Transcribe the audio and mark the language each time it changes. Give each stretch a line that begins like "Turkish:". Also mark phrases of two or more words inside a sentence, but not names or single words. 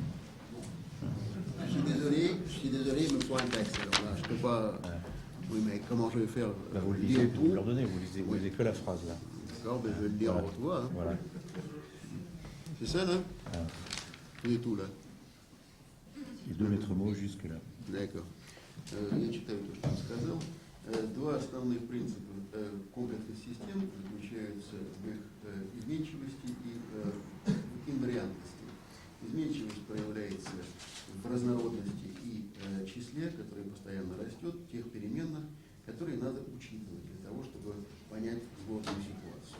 French: Je suis désolé, il me faut un texte. Alors là, je ne peux pas... Oui, mais comment je vais faire? Vous le lisez, vous leur donnez, vous lisez que la phrase là. D'accord, mais je vais le lire en toi. Hein. Voilà. C'est ça, là? C'est tout, là. Les deux maîtres mots jusque-là. D'accord.
Russian: Я читаю то, что он сказал. Два основных принципа комплексных систем заключаются в их изменчивости и инвариантности. Изменчивость проявляется в разнородности и числе, которое постоянно растет, тех переменных, которые надо учитывать для того, чтобы понять сложную ситуацию.